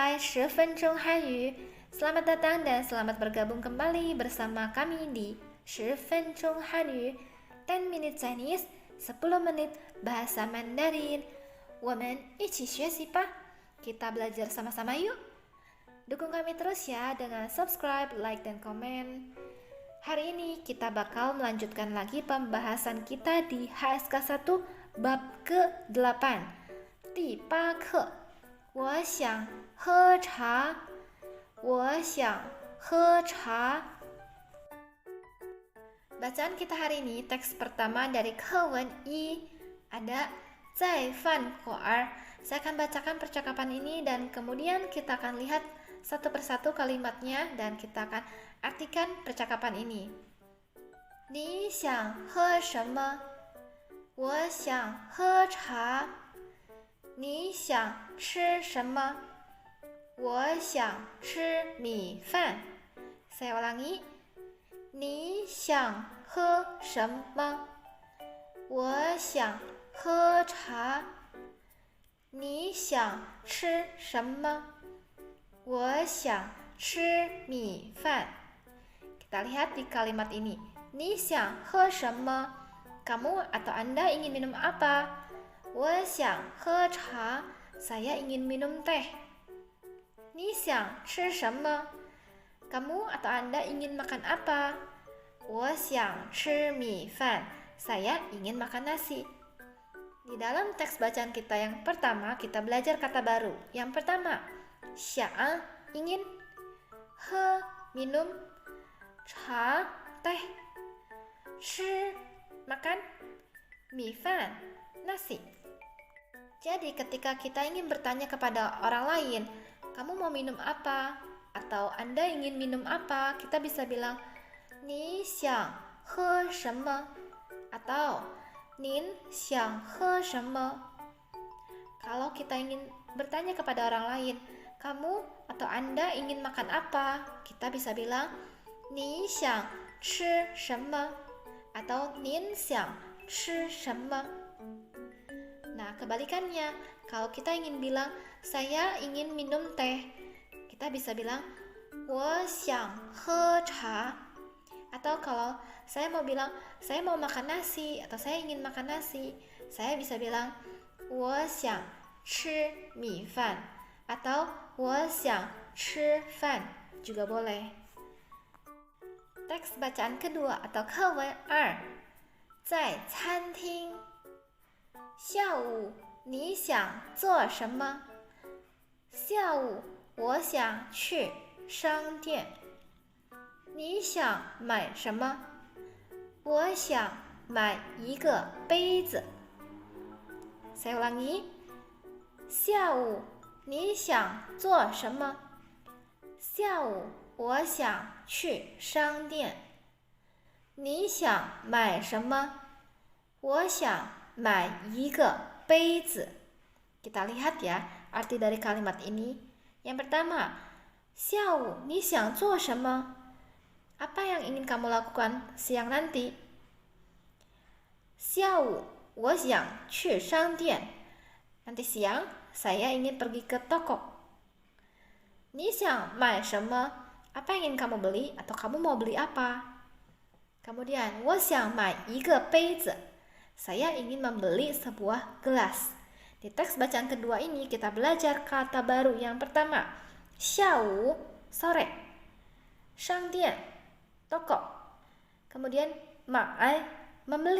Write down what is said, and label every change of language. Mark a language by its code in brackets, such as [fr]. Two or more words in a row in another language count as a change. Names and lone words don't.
[zh] 10 分钟汉语. [id] Selamat datang dan selamat bergabung kembali bersama kami di [zh] 10 分钟汉语 [en] 10 minute Chinese, [id] 10 menit bahasa Mandarin. [zh] 我们一起学习吧. [id] Kita belajar sama-sama yuk. Dukung kami terus ya dengan subscribe, like, dan komen. Hari ini kita bakal melanjutkan lagi pembahasan kita di HSK 1 bab ke-8. [zh] 第8课我想喝茶我想喝茶 [id] Bacaan kita hari ini, teks pertama dari Kewen I ada [zh] 在饭馆儿. [id] Saya akan bacakan percakapan ini dan kemudian kita akan lihat satu persatu kalimatnya dan kita akan artikan percakapan ini. [zh] 你想喝什么? 我想喝茶. 你想吃什么？我想吃米饭。 [id] Saya ulangi. [zh] 你想喝什么？我想喝茶。你想吃什么？我想吃米饭。 [id] Kita lihat di kalimat ini. [zh] 你想喝什么？ [id] Kamu atau Anda ingin minum apa? [zh] 我想喝茶, [id] saya ingin minum teh. [zh] 你想吃什么? [id] Kamu atau Anda ingin makan apa? [zh] 我想吃米饭, [id] saya ingin makan nasi. Di dalam teks bacaan kita yang pertama, kita belajar kata baru. Yang pertama, 想 ingin, 喝 minum, 茶 teh, 吃 makan, 米饭 nasi. Jadi ketika kita ingin bertanya kepada orang lain, kamu mau minum apa? Atau Anda ingin minum apa? Kita bisa bilang, [zh] 你想喝什么? Atau 您想喝什么? [id] Kalau kita ingin bertanya kepada orang lain, kamu atau Anda ingin makan apa? Kita bisa bilang, [zh] 你想吃什么? Atau 您想吃什么? [id] Nah, kebalikannya, kalau kita ingin bilang, saya ingin minum teh, kita bisa bilang, [zh] 我想喝茶. [id] Atau kalau saya mau bilang, saya mau makan nasi, atau saya ingin makan nasi, saya bisa bilang, [zh] 我想吃米饭. Atau 我想吃饭, [id] juga boleh. Teks bacaan kedua atau Kewen 2 [zh] 在餐厅下午你想做什么？下午我想去商店。你想买什么？我想买一个杯子。 [id] Saya ulangi. [zh] 下午你想做什么？下午我想去商店。你想买什么？我想买一个杯子. [id] Kita lihat ya arti dari kalimat ini. Yang pertama, [zh] 下午你想做什么? [id] Apa yang ingin kamu lakukan siang nanti? [zh] 下午我想去商店. [id] Nanti siang saya ingin pergi ke toko. [zh] 你想买什么? [id] Apa yang ingin kamu beli atau kamu mau beli apa? [zh] Kemudian 我想买一个杯子. [id] Saya ingin membeli sebuah gelas. Di teks bacaan kedua ini kita belajar kata baru yang pertama. 下午 sore. 商店 toko. Kemudian 买 membeli.